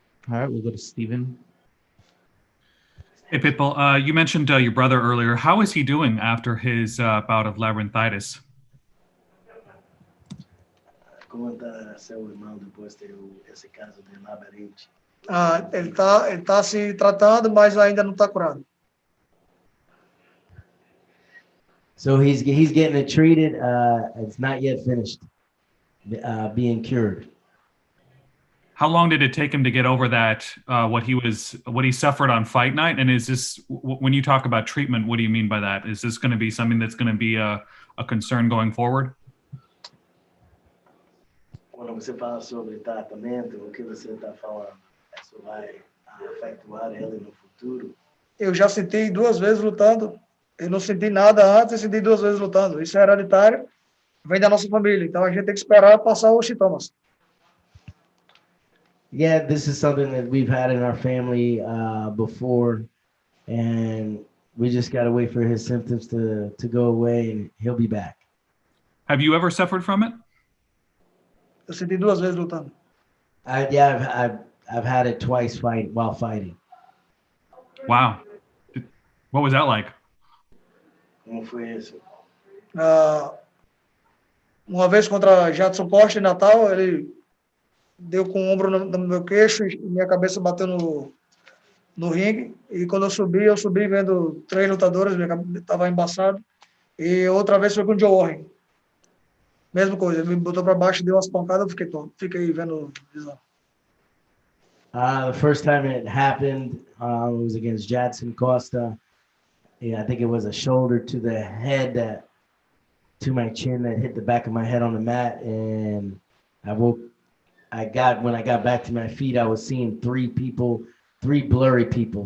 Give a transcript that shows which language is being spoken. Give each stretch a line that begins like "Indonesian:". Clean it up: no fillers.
English: All right, we'll go to Steven. Hey, Pitbull, you mentioned your brother earlier. How is he doing after his bout of labyrinthitis?
Portuguese: Como está seu irmão depois de ter esse caso de labirinte? Ele tá se tratando, mas ainda não está curado.
English: So he's getting it treated. It's not yet finished being cured. How long did it take him to get over that? What he suffered on fight night? And is this, when you talk about treatment, what do you mean by that? Is this going to be something that's going to be a concern going forward?
Portuguese: Quando você fala sobre tratamento, o que você está falando? Isso vai afetar ele no futuro? Eu já senti 2 vezes lutando. Eu não senti nada antes e senti 2 vezes lutando. Isso é hereditário, vem da nossa família. Então a gente tem que esperar passar os sintomas.
English: Yeah, this is something that we've had in our family before, and we just got to wait for his symptoms to go away, and he'll be back. Have you ever suffered from it?
Portuguese: Eu senti 2 vezes lutando.
English: I've had it twice while fighting. Wow. What was that like?
Portuguese: Como foi isso? Uma vez contra Jadson Costa em Natal, ele deu com o ombro no meu queixo e minha cabeça bateu no ringue. E quando eu subi vendo 3 lutadores, minha cabeça estava embaçado. E outra vez foi com o Joe Warren. Mesma coisa, ele me botou para baixo, deu umas pancadas, eu fiquei vendo visão.
English: The first time it happened, it was against Jadson Costa. Yeah, I think it was a shoulder to the head to my chin that hit the back of my head on the mat, and when I got back to my feet, I was seeing 3 blurry people.